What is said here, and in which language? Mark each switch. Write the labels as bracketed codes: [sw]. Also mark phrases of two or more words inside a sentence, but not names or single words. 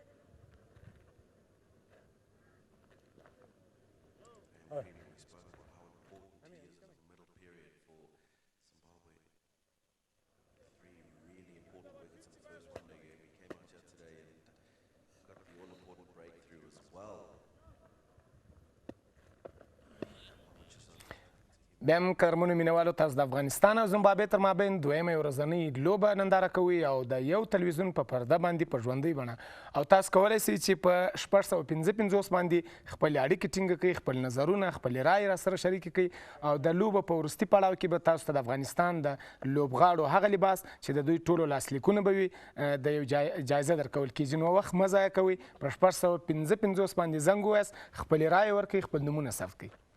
[en] We spoke about how important he is as a middle period for Zimbabwe. 3 really important wickets in the first one-day game. He came out here today and got the all-important breakthrough as well. [ps] بیا هم کرمونو مینوالو تاسو د افغانستان او زمبابوې تر مابین دویمه ورځنۍ لوبه ننداره کوئ او د یو تلویزیون په پرده باندې په ژوندۍ بڼه او تاسو کولی شئ چې په 655 باندې خپل اړیکې ټینګه کړئ خپل نظرونه خپل رایې راسره شریکې کړئ او د لوبه په وروستي پړاو کې به تاسو ته د افغانستان د لوبغاړو هغه لباس چې د دوی ټولو لاسلیکونه به وي د یو جایزه درکول کېږي نو وخت مه ضایع کوئ په 655 باندې زنګ ووایاست خپلې رایې ورکړئ خپل نومونه ثبت کړئ